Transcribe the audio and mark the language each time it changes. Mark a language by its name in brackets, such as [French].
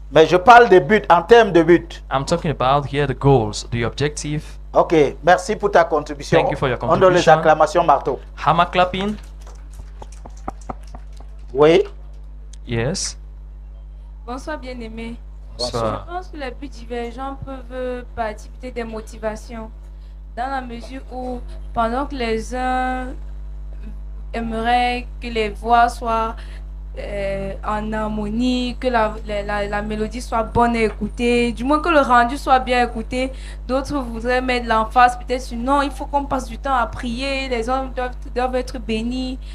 [French] Mais je parle des buts, en termes de buts. [English] I'm talking about here the goals, the objective. Ok. [French] Merci pour ta contribution. [English] Thank you for your [French] On donne les [English] contribution. [French] acclamations marteau. [English] Hammer clapping. [French] Oui. [English] Yes. [French] Bonsoir bien-aimé. Bonsoir. Je pense que les buts divergents peuvent participer des motivations dans la mesure où pendant que les uns aimeraient que les voix soient en harmonie, que la mélodie soit bonne à écouter, du moins que le rendu soit bien écouté, d'autres voudraient mettre l'emphase peut-être sur non, il faut qu'on passe du temps à prier, les hommes doivent être bénis.